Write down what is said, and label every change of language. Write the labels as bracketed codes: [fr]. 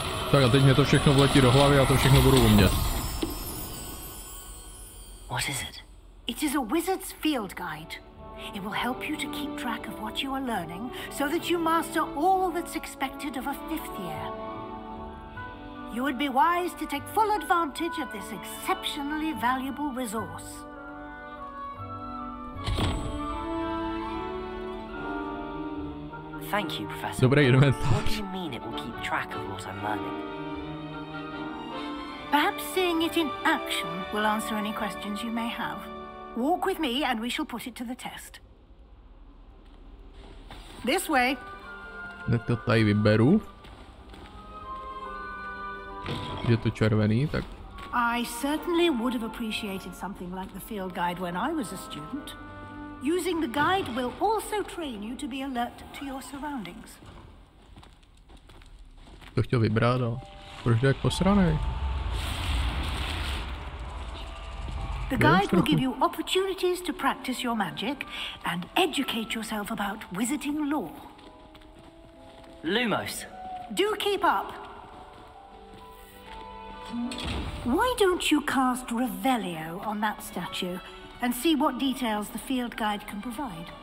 [cs] Tak a teď mě to všechno vletí do hlavy a to všechno budu umět. [en] What is it? It is a wizard's field guide. It will help you to keep track of what you are learning so that you master all that's expected of a 5th year. You would be wise to take full advantage of this exceptionally valuable resource. Thank you, Professor. [cs] Dobrý inventář. [en] What do you mean it will keep track of what I'm learning? Perhaps seeing it in action will answer any questions you may have. Walk with me and we shall put it to the test. This way. [cs] Hned to tady vyberu. Je to červený, tak... [en] I certainly would have appreciated something like the field guide when I was a student. Using the guide will also train you to be alert to your surroundings. [cs] To chtěl vybrat, ale proč jde jak posranej? [en] The guide will give you opportunities to practice your magic and educate yourself about wizarding lore. Lumos. Do keep up. Why don't you cast Revelio on that statue and see what details the field guide can provide?